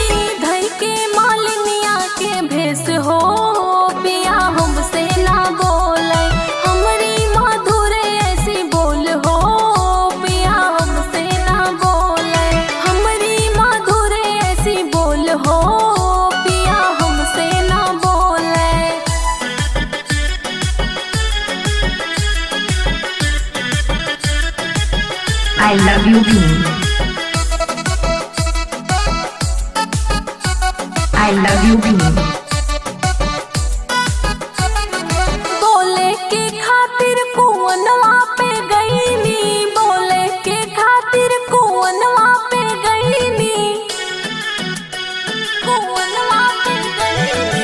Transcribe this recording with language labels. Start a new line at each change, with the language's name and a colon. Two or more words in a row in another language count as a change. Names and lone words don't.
Bhojpuri: धई के मालिनिया के भेस हो, पिया हमसे ना बोले। हमारी मधुर ऐसी बोल हो, पिया हमसे ना बोले। हमारी मधुर ऐसी बोल हो, पिया हमसे ना बोले।
English: I love you भीम। I love you भीम।
Bhojpuri: बोले के खातिर कुवनवा पे गईनी, बोले के खातिर कुवनवा पे गईनी, कुवनवा पे गईनी।